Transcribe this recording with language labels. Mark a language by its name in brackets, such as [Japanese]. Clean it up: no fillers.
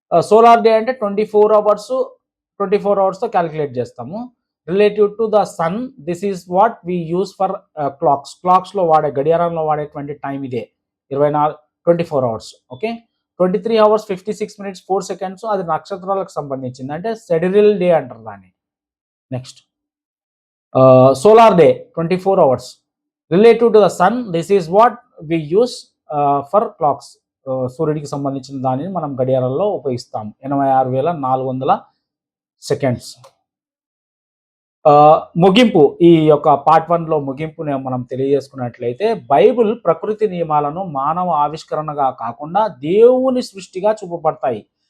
[Telugu] Solar day అంటే 24 hours calculate చేస్తాము. [English] relative to the sun, this is what we use for క్లాక్స్లో వాడే, [Telugu] గడియారంలో వాడేటువంటి టైం ఇదే [English] 24 hours. [Telugu] Okay, 23 hours 56 minutes 4 seconds అది నక్షత్రాలకు సంబంధించింది, అంటే సెడిరియల్ డే అంటారు దాన్ని. [English] Next solar day 24 hours relative to the sun, this is what we use for clocks. [Telugu] సూర్యుడికి సంబంధించిన దానిని మనం గడియారాల్లో ఉపయోగిస్తాం. 86,400 సెకండ్స్. ముగింపు, ఈ యొక్క పార్ట్ 1లో ముగింపుని మనం తెలియజేసుకున్నట్లయితే, బైబిల్ ప్రకృతి నియమాలను మానవ ఆవిష్కరణగా కాకుండా దేవుని సృష్టిగా చూపబడతాయి.